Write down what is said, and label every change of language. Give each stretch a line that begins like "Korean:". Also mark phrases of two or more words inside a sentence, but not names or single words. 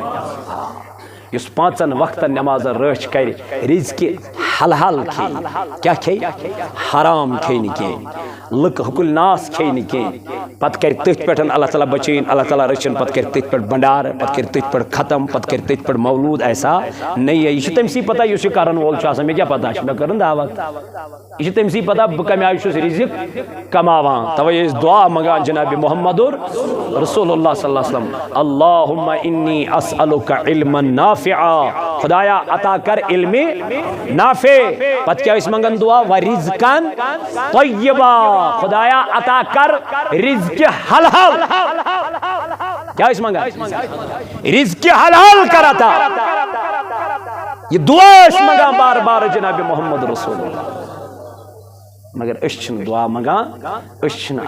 Kashmiri: یُس 5 وقتن نٮ۪مازن رٲچھ کرِ رزقہِ حلحل کھیٚیہِ کیٛاہ کھیٚیہِ حرام کھیٚیہِ نہٕ کینٛہہ لُکہٕ حُکُل ناس کھیٚیہِ نہٕ کینٛہہ پتہٕ کرِ تٔتھۍ پٮ۪ٹھ اللہ تعالیٰ بچٲیِن اللہ تعالیٰ رٔچھِن پتہٕ کرِ تٔتھۍ پٮ۪ٹھ بنڈارٕ پتہٕ کرِ تٔتھۍ پٮ۪ٹھ ختم پتہٕ کرِ تٔتھۍ پٮ۪ٹھ مولوٗد ایسا
Urdu: نہیں ہے
Kashmiri: یہِ چھُ تٔمسٕے پتہ یُس یہِ کرن وول چھُ آسان مےٚ کیٛاہ پتہ چھِ مےٚ کٔرٕن دعوت یہِ چھُ تٔمسٕے پتہ بہٕ کمہِ آیہِ چھُس رزق کماوان توے ٲسۍ دعا منگان جناب محمد رسول اللہ
Arabic: صلی اللہ علیہ وسلم اللہم انی اسألک علما نافعا
Urdu: خدایا عطا کر علم نافع
Kashmiri: پتہٕ کیٛاہ ٲسۍ منگان دعا
Arabic: ورزقن طیبا
Urdu: خدایا عطا کر رزق حلحل
Kashmiri: کیا ٲسۍ منگان رزق حلحل کر عطا یہ دعا ٲسۍ منگان بار بار جناب محمد رسول اللہ مگر أسۍ چھِنہٕ دعا منگان أسۍ چھِنہٕ